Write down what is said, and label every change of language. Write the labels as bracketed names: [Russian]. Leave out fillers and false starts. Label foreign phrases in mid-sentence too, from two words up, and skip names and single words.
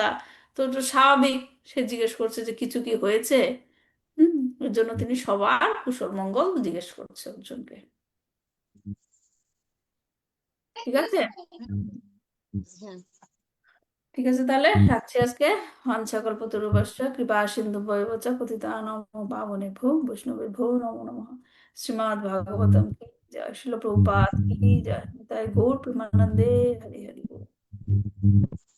[Bangla] তো এটা স্বাভাবিক, সে জিজ্ঞেস করছে যে কিছু কি হয়েছে। হুম, এর জন্য তিনি সবার কুশল মঙ্গল জিজ্ঞেস করছে অর্জুনকে। ঠিক আছে? হ্যাঁ। ঠিক আছে, তাহলে রাখছি আজকে। [Sanskrit] বাঞ্ছাকল্পতরুভ্যশ্চ কৃপা সিন্ধু ভৈবচ পতিতানাং পাবনেভ্যো বৈষ্ণবেভ্যো নমো নমঃ। [Bangla] শ্রীমদ্ ভাগবতম কি জয়, শিল প্রভুপাদ কি জয়, তাই গৌর প্রেমানন্দে হরি হরি বল।